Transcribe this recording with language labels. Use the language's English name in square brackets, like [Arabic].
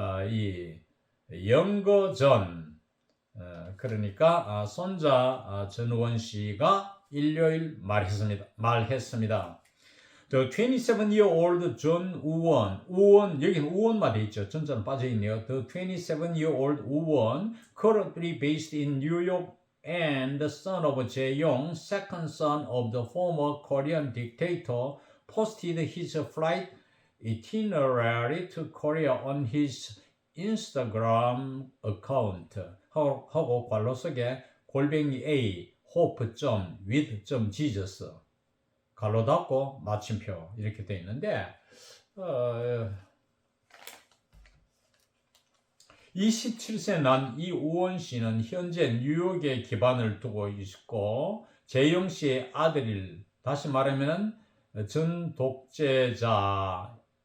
[Korean] 이 영거전, 그러니까 손자 전우원 씨가 일요일 말했습니다. [English] The 27-year-old [Korean] John 우원, 여기는 우원만 돼 있죠. 전자는 빠져 있네요. [English] The 27-year-old 우원, currently based in New York and the son of Jae-yong, second son of the former Korean dictator, posted his flight itinerary to Korea on his Instagram account. [Korean] 하고 괄호 속에 _a hope.with.jesus 갈로 닫고 마침표 이렇게 되어 있는데 27세 난 이 우원 씨는 현재 뉴욕에 기반을 두고 있고 재영 씨의 아들일, 다시 말하면 전 독재자